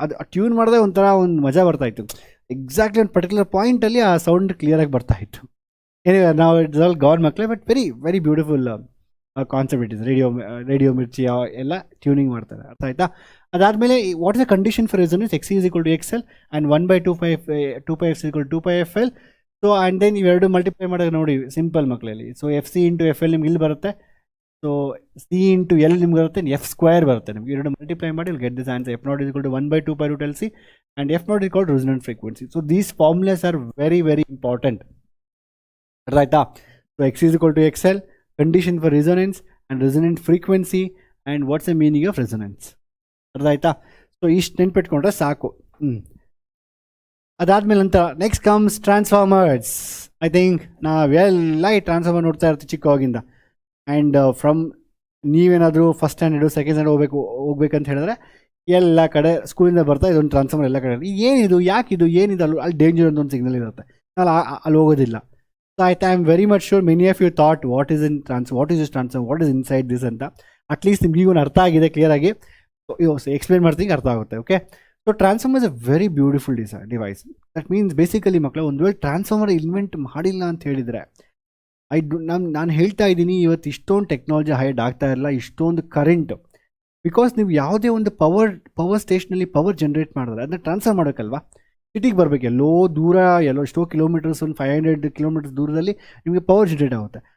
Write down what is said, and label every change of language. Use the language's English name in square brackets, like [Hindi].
[Kannada] ಅದು ಆ ಟ್ಯೂನ್ ಮಾಡಿದ್ರೆ ಒಂಥರ ಒಂದು ಮಜಾ ಬರ್ತಾಯಿತ್ತು. ಎಕ್ಸಾಕ್ಟ್ಲಿ ಒಂದು ಪರ್ಟಿಕ್ಯುಲರ್ ಪಾಯಿಂಟಲ್ಲಿ ಆ ಸೌಂಡ್ ಕ್ಲಿಯರಾಗಿ ಬರ್ತಾಯಿತ್ತು. [English] Anyway ನಾವು it's all god ಮಕ್ಕಳೇ, but very very beautiful concept it is. [Kannada] Radio ಮಿರ್ಚಿ ಎಲ್ಲ ಟ್ಯೂನಿಂಗ್ ಮಾಡ್ತಾರೆ. ಅರ್ಥ ಆಯ್ತಾ? ಅದಾದಮೇಲೆ [English] What is the condition for resonance? XC = XL and 1/2πf = 2πfL. [Kannada] So and then ಇವೆರಡು ಮಲ್ಟಿಪ್ಲೈ ಮಾಡೋದು ನೋಡಿ ಸಿಂಪಲ್ ಮಕ್ಕಳಲ್ಲಿ. ಸೊ FC × FL ನಿಮ್ಗೆ ಇಲ್ಲಿ ಬರುತ್ತೆ. ಸೊ C × L ನಿಮ್ಗೆ ಬರುತ್ತೆ, F² ಬರುತ್ತೆ. ನಿಮ್ಗೆ ಎರಡು ಮಲ್ಟಿಪ್ಲೈ ಮಾಡಿ [English] Will get this answer. F0 = 1/2π√LC and F0 = resonant frequency. So these formulas are very very important. [Kannada] ಅರ್ಥ ಆಯ್ತಾ? [English] So XC = XL, condition for resonance and resonant frequency, and what's the meaning of resonance. [Kannada] ಅರ್ಥ ಆಯ್ತಾ? So ಇಷ್ಟು ನೆನ್ಪಿಟ್ಕೊಂಡ್ರೆ ಸಾಕು. ಅದಾದ್ಮೇಲೆ ನಂತರ [English] Next comes transformers. [Kannada] I think ನಾವೆಲ್ಲ ಈ ಟ್ರಾನ್ಸ್ಫಾರ್ಮರ್ ನೋಡ್ತಾ ಇರ್ತೀವಿ ಚಿಕ್ಕವಾಗಿಂದ. ಆ್ಯಂಡ್ ಫ್ರಮ್ ನೀವೇನಾದರೂ ಫಸ್ಟ್ ಸ್ಟ್ಯಾಂಡರ್ಡು ಸೆಕೆಂಡ್ ಸ್ಟ್ಯಾಂಡರ್ಡ್ ಹೋಗ್ಬೇಕಂತ ಹೇಳಿದ್ರೆ ಎಲ್ಲ ಕಡೆ ಸ್ಕೂಲಿಂದ ಬರ್ತಾ ಇದೊಂದು ಟ್ರಾನ್ಸ್ಫಾರ್ಮರ್ ಎಲ್ಲ ಕಡೆ ಏನಿದು, ಯಾಕಿದು, ಏನಿದು, ಅಲ್ಲಿ ಡೇಂಜರ್ ಅಂತ ಒಂದು ಸಿಗ್ನಲ್ ಇರುತ್ತೆ, ಅಲ್ಲಿ ಹೋಗೋದಿಲ್ಲ. [English] So I am very much sure many of you thought what is this transformer, what is inside this ಅಂತ. [Kannada] ಅಟ್ಲೀಸ್ಟ್ ನಿಮ್ಗೆ ಈಗ ಒಂದು ಅರ್ಥ ಆಗಿದೆ ಕ್ಲಿಯರ್ ಆಗಿ. ಎಕ್ಸ್ಪ್ಲೇನ್ ಮಾಡ್ತೀನಿ, ಅರ್ಥ ಆಗುತ್ತೆ. [English] Okay, so transformer is a very beautiful device. [Kannada] That means basically ಮಕ್ಕಳು ಒಂದು ವೇಳೆ ಟ್ರಾನ್ಸ್ಫಾರ್ಮರ್ ಇನ್ವೆಂಟ್ ಮಾಡಿಲ್ಲ ಅಂತ ಹೇಳಿದರೆ ನಾನು ಹೇಳ್ತಾ ಇದ್ದೀನಿ ಇವತ್ತು ಇಷ್ಟೊಂದು ಟೆಕ್ನಾಲಜಿ ಹೈಡ್ ಆಗ್ತಾ ಇಲ್ಲ, ಇಷ್ಟೊಂದು ಕರೆಂಟ್, ಬಿಕಾಸ್ ನೀವು ಯಾವುದೇ ಒಂದು ಪವರ್ ಸ್ಟೇಷನಲ್ಲಿ ಪವರ್ ಜನ್ರೇಟ್ ಮಾಡಿದ್ರೆ ಅದನ್ನ ಟ್ರಾನ್ಸ್ಫರ್ ಮಾಡೋಕ್ಕಲ್ವಾ, ಸಿಟಿಗೆ ಬರಬೇಕು, ಎಲ್ಲೋ ದೂರ, ಎಷ್ಟೋ ಕಿಲೋಮೀಟರ್ಸ್, ಒಂದು 500 ಕಿಲೋಮೀಟರ್ಸ್ ದೂರದಲ್ಲಿ ನಿಮಗೆ ಪವರ್ ಜನ್ರೇಟ್ ಆಗುತ್ತೆ.